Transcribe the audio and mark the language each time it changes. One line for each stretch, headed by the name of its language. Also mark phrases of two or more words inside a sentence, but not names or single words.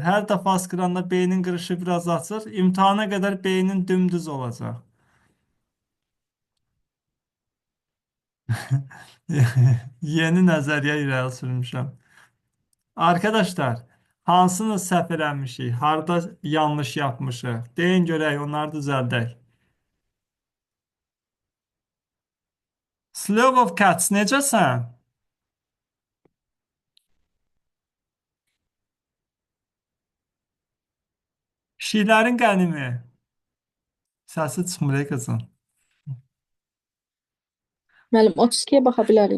Azerbaijani: Hər dəfə askıranda beynin qırışı biraz açılır. İmtahana qədər beynin dümdüz olacaq. Yeni nəzəriyyə irəli sürmüşəm. Arkadaşlar, hansını səhv eləmişik? Harda yanlış yapmışıq? Deyin görək, onları düzəldək. Slave of Cats, necəsən? Pişiklərin qənimi. Səsi çıxmır ey qızım. Müəllim 32-yə baxa bilərik.